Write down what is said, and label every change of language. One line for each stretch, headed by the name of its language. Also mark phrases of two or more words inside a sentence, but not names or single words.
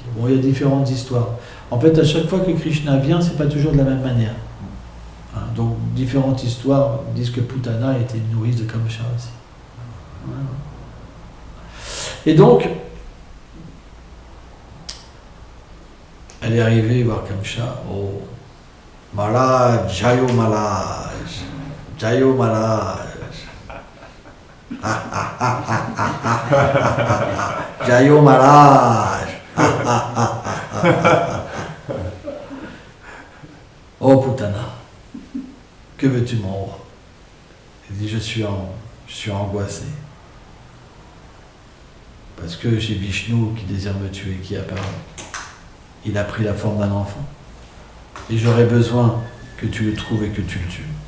French: Bon, il y a différentes histoires. En fait, à chaque fois que Krishna vient, c'est pas toujours de la même manière. Hein, donc différentes histoires disent que Putana était une nourrice de Kamcha aussi. Voilà. Et donc, elle est arrivée voir Kamcha. Oh, Maharaj, Jayo Maharaj, Jayo Maharaj. Jayo Maharaj. Oh Putana, que veux-tu mon roi? Il dit je suis angoissé. Parce que j'ai Vishnu qui désire me tuer, qui apparaît. Il a pris la forme d'un enfant. Et j'aurais besoin que tu le trouves et que tu le tues.